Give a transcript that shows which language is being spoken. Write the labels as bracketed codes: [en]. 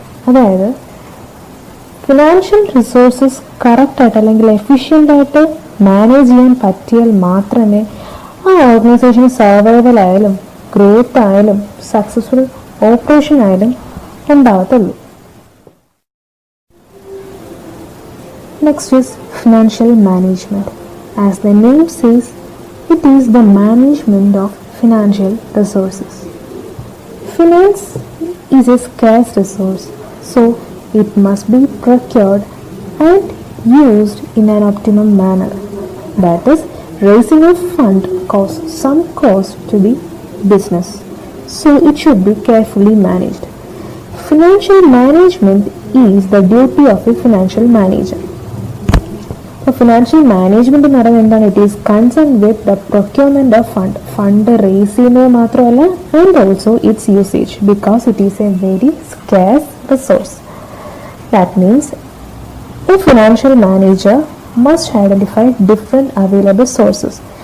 [ml] അതായത് financial resources കറക്റ്റായിട്ട് അല്ലെങ്കിൽ എഫിഷ്യൻ്റായിട്ട് മാനേജ് ചെയ്യാൻ പറ്റിയാൽ മാത്രമേ ആ ഓർഗനൈസേഷൻ സർവൈവലായാലും ഗ്രോത്ത് ആയാലും സക്സസ്ഫുൾ ഓപ്പറേഷൻ ആയാലും ഉണ്ടാകത്തുള്ളൂ. [en] Next is financial management. As the name says, it is the management of financial resources. Finance is a scarce resource, so it must be procured and used in an optimum manner. That is, raising a fund costs some cost to the business, so it should be carefully managed. Financial management is the duty of a financial manager. [ml] Financial management എന്ന് പറയുന്നത് എന്താണ്? [en] it is concern with the procurement of fund [ml] raise ചെയ്യുന്നത് മാത്രമല്ല, [en] And also its usage, because it is a very scarce resource. That means a financial manager must identify different available sources.